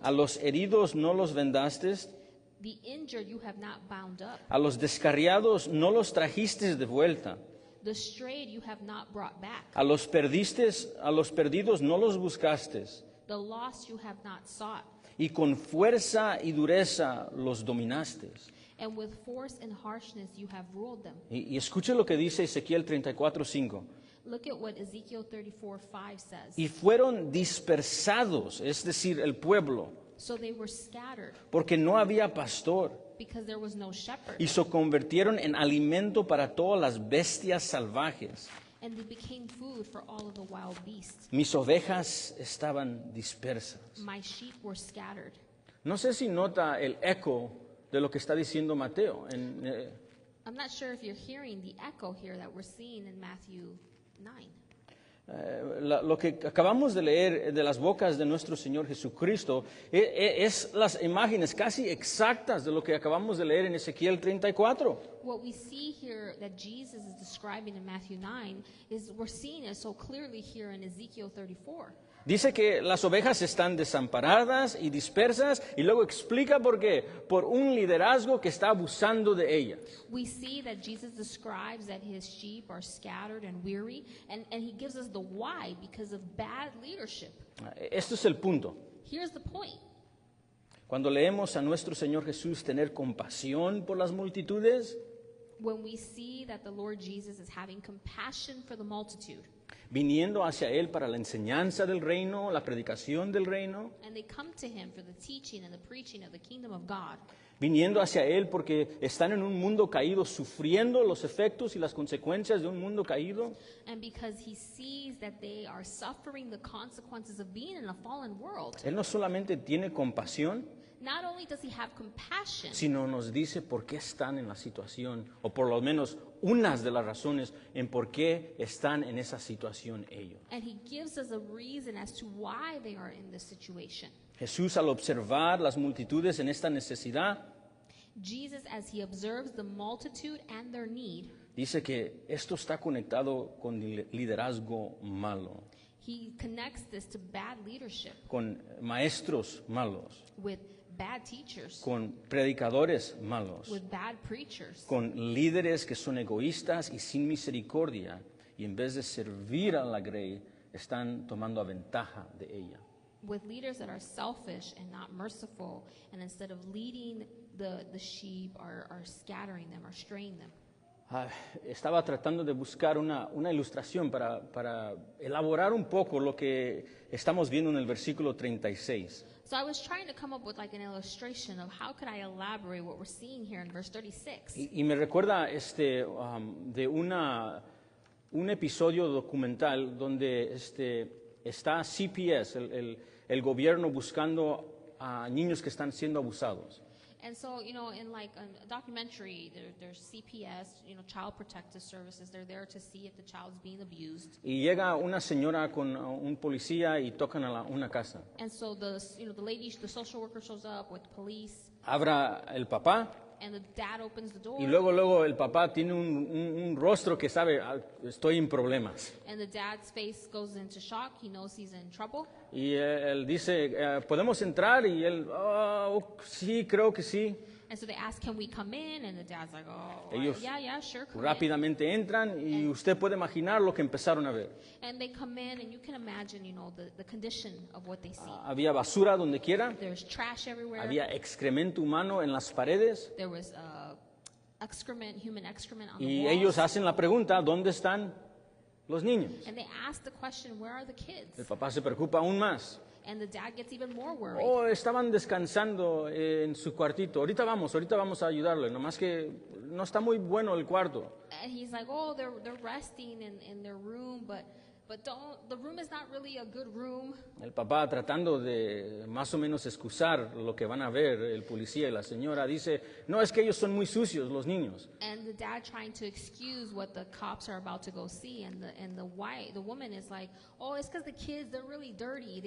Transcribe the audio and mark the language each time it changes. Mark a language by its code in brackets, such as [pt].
[es] a los heridos no los vendaste, [en] the injured you have not bound up, [es] a los descarriados no los trajiste de vuelta, [en] the strayed you have not brought back, [es] a los perdidos no los buscaste, [en] the lost you have not sought, [es] y con fuerza y dureza los dominaste. [en] and with force and harshness you have ruled them. [es] Y escuche lo que dice Ezequiel 34:5. [en] Look at what Ezekiel 34:5 says. [es] Y fueron dispersados, es decir, el pueblo, [en] So they were scattered [es] porque no había pastor, [en] because there was no shepherd, [es] y se convirtieron en alimento para todas las bestias salvajes. [en] and they became food for all of the wild beasts. [es] Mis ovejas estaban dispersas. [en] My sheep were scattered. [es] No sé si nota el eco de lo que está diciendo Mateo. [en] I'm not sure if you're hearing the echo here that we're seeing in Matthew 9. [es] Lo que acabamos de leer de las bocas de nuestro Señor Jesucristo es las imágenes casi exactas de lo que acabamos de leer en Ezequiel 34. [en] What we see here that Jesus is describing in Matthew 9 is we're seeing it so clearly here in Ezekiel 34. [es] Dice que las ovejas están desamparadas y dispersas y luego explica por qué. Por un liderazgo que está abusando de ellas. [en] We see that Jesus describes that his sheep are scattered and weary, and he gives us the why, because of bad leadership. [es] Esto es el punto. [en] Here's the point. [es] Cuando leemos a nuestro Señor Jesús tener compasión por las multitudes, [en] When we see that the Lord Jesus is having compassion for the multitude, [es] viniendo hacia Él para la enseñanza del reino, la predicación del reino, [en] and they come to him for the teaching and the preaching of the kingdom of God, [es] viniendo hacia Él porque están en un mundo caído, sufriendo los efectos y las consecuencias de un mundo caído, [en] and because he sees that they are suffering the consequences of being in a fallen world, [es] Él no solamente tiene compasión, [en] not only does he have compassion, [es] sino nos dice por qué están en la situación, o por lo menos unas de las razones en por qué están en esa situación ellos. [en] and he gives us a reason as to why they are in this situation. [es] Jesús, al observar las multitudes en esta necesidad, [en] Jesus, as he observes the multitude and their need, [es] dice que esto está conectado con liderazgo malo, [en] he connects this to bad leadership, [es] con maestros malos, [en] with bad teachers, [es] con predicadores malos, [en] with bad preachers, [es] con líderes que son egoístas y sin misericordia, y en vez de servir a la grey, están tomando ventaja de ella. [en] with leaders that are selfish and not merciful, and instead of leading the sheep are scattering them, are straying them. [es] Estaba tratando de buscar una ilustración para elaborar un poco lo que estamos viendo en el versículo 36. [en] So I was trying to come up with like an illustration of how could I elaborate what we're seeing here in verse 36. [es] Y me recuerda de un episodio documental donde está CPS, el gobierno buscando a niños que están siendo abusados. [en] And so, you know, in like a documentary, there's CPS, you know, Child Protective Services. They're there to see if the child's being abused. [es] Y llega una señora con un policía y tocan a una casa. [en] And so the lady, the social worker shows up with police, [es] Abra el papá [en] and the dad opens the door. [es] y luego el papá tiene un rostro que sabe, estoy en problemas. [en] And the dad's face goes into shock. He knows he's in trouble. [es] Y él dice, ¿podemos entrar? Y él, sí, creo que sí. [en] And so they ask, can we come in? And the dad's like, oh, [es] Ellos [en] yeah, sure, come in. [es] rápidamente entran y usted puede imaginar lo que empezaron a ver. [en] And they come in, and you can imagine, you know, the condition of what they see. [es] Había basura donde quiera, [en] There's trash everywhere. [es] había excremento humano en las paredes [en] There was excrement, human excrement on the [es] y [en] walls. [es] ellos hacen la pregunta, ¿dónde están los niños? [en] And they ask the question, where are the kids? [es] El papá se preocupa aún más. [en] And the dad gets even more worried. [es] Oh, estaban descansando en su cuartito. Ahorita vamos a ayudarle. Nomás que no está muy bueno el cuarto. [en] And he's like, oh, they're resting in their room, but the room is not really a good room. [es] El papá, tratando de más o menos excusar lo que van a ver el policía y la señora, dice, no, es que ellos son muy sucios, los niños. [en] And the dad trying to excuse what the cops are about to go see, and the woman is like, oh, it's because the kids, they're really dirty.